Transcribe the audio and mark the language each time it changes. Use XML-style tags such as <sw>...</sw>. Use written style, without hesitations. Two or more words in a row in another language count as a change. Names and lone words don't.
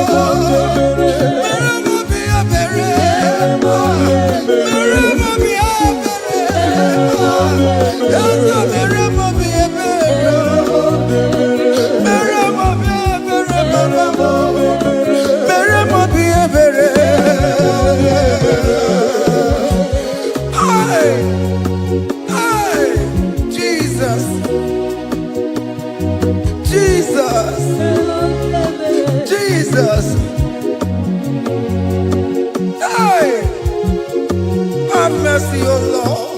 <guz>Mere mo biebere. Mere mo biebere. Yasamera mo biebere. Mere mo biebere baba. Mere mo biebere.</guz> <en>Hey, hey, Jesus, Jesus, Jesus. Hey, have mercy, oh Lord.</en>